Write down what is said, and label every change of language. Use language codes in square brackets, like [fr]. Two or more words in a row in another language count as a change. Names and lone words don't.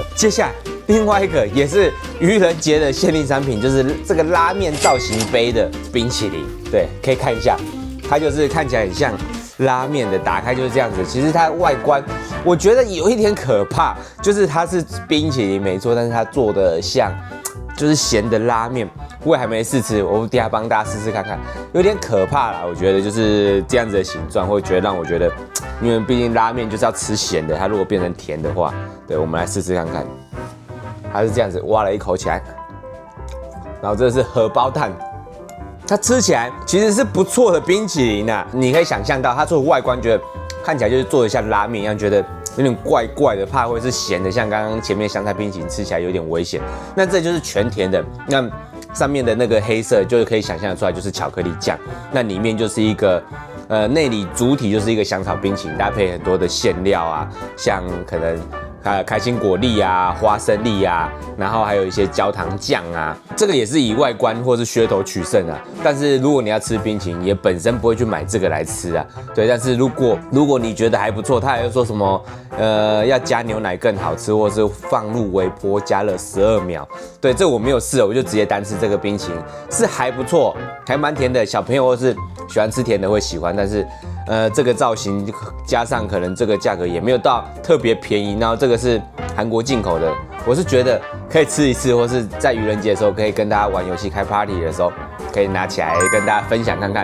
[zh] 接下來另外一個也是愚人節的限定商品，就是這個拉麵造型杯的冰淇淋。對，可以看一下，它就是看起來很像拉麵的，打開就是這樣子。其實它外觀我覺得有一點可怕，就是它是冰淇淋沒錯，但是它做的像就是鹹的拉麵。我也還沒試吃，我等下幫大家試試看看，有點可怕啦。我覺得就是這樣子的形狀，會覺得讓我覺得，因為畢竟拉麵就是要吃鹹的，它如果變成甜的話，對，我們來試試看看。它是這樣子，挖了一口起來，然後這是荷包蛋，它吃起來其實是不錯的冰淇淋啊。你可以想象到它做的外觀，覺得看起來就是做的像拉麵一樣，覺得有點怪怪的，怕會是鹹的，像剛剛前面香菜冰淇淋吃起來有點危險。那這就是全甜的，那上面的那個黑色就是可以想象得出來，就是巧克力醬。那裡面就是一個內裡主體就是一個香草冰淇淋，搭配很多的餡料啊，像可能開心果粒啊、花生粒啊，然後還有一些焦糖醬啊。這個也是以外觀或是噱頭取勝啊。但是如果你要吃冰淇淋，也本身不會去買這個來吃啊。對，但是如果你覺得還不錯，他還有說什麼要加牛奶更好吃，或是放入微波加熱12秒。對，這我沒有試，我就直接單吃這個冰淇淋，是還不錯，還蠻甜的。小朋友或是喜歡吃甜的會喜歡，但是這個造型加上可能這個價格也沒有到特別便宜，然後這個是韓國進口的，我是覺得可以吃一次，或是在愚人節的時候可以跟大家玩遊戲開 party 的時候可以拿起來跟大家分享看看。